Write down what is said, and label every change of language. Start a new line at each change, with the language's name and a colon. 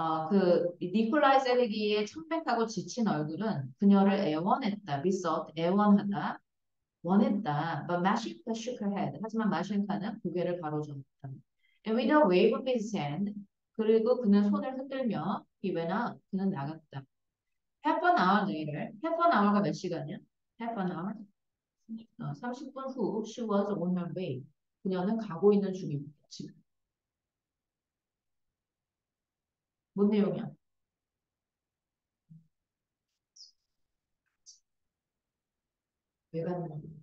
Korean: 그 니콜라이 세르기의 창백하고 지친 얼굴은 그녀를 애원했다. besought, 애원하다. 원했다.
English: But Mashinka shook her head.
Korean: 하지만 마신카는 고개를 가로저었다.
English: And with a wave of his hand,
Korean: 그리고 그는 손을 흔들며
English: he went out.
Korean: 그는 나갔다.
English: Half an hour later, half an hour가
Korean: 몇 시간이야?
English: Half an hour?
Korean: 30분 후,
English: she was on her way.
Korean: 그녀는 가고 있는 중입니다. 지금. 뭔 내용이야? 왜 가는 거야?